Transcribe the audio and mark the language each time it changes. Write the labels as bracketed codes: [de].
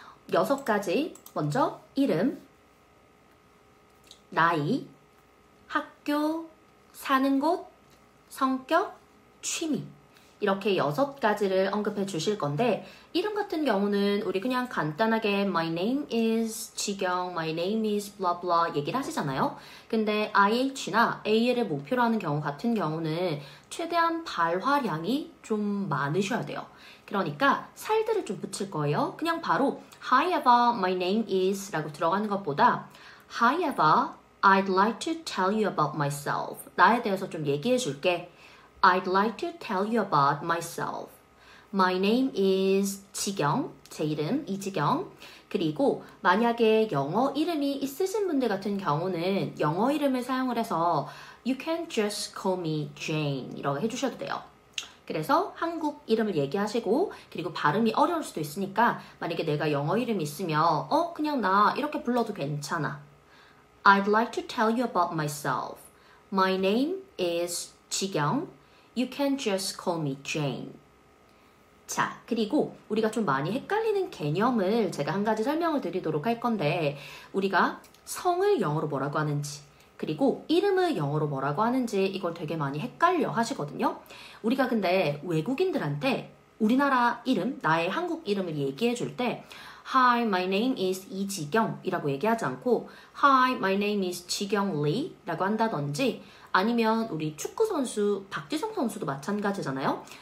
[ko] 6가지, 먼저 이름, 나이, 학교, 사는 곳, 성격, 취미 이렇게 6가지를 언급해 주실 건데 이름 같은 경우는 우리 그냥 간단하게 [en] My name is [ko] 지경, [en] My name is blah blah [ko] 얘기를 하시잖아요. 근데 IH나 AL을 목표로 하는 경우 같은 경우는 최대한 발화량이 좀 많으셔야 돼요. 그러니까 살들을 좀 붙일 거예요. 그냥 바로 [en] Hi Eva, my name is [ko] 라고 들어가는 것보다 [en] Hi Eva, I'd like to tell you about myself. [ko] 나에 대해서 좀 얘기해 줄게. [en] I'd like to tell you about myself. My name is 지경, [ko] 제 이름 이지경. 그리고 만약에 영어 이름이 있으신 분들 같은 경우는 영어 이름을 사용을 해서 [en] You can just call me Jane [ko] 이라고 해주셔도 돼요. 그래서 한국 이름을 얘기하시고 그리고 발음이 어려울 수도 있으니까 만약에 내가 영어 이름이 있으면 그냥 나 이렇게 불러도 괜찮아. [en] I'd like to tell you about myself. My name is 지경. You can just call me Jane. [ko] 자, 그리고 우리가 좀 많이 헷갈리는 개념을 제가 한 가지 설명을 드리도록 할 건데 우리가 성을 영어로 뭐라고 하는지 그리고 이름을 영어로 뭐라고 하는지 이걸 되게 많이 헷갈려 하시거든요. 우리가 근데 외국인들한테 우리나라 이름, 나의 한국 이름을 얘기해 줄 때 [en] Hi, my name is [ko] 이지경 이라고 얘기하지 않고 Hi, my name is 지경리 라고 한다든지 아니면 우리 축구선수 박지성 선수도 마찬가지잖아요.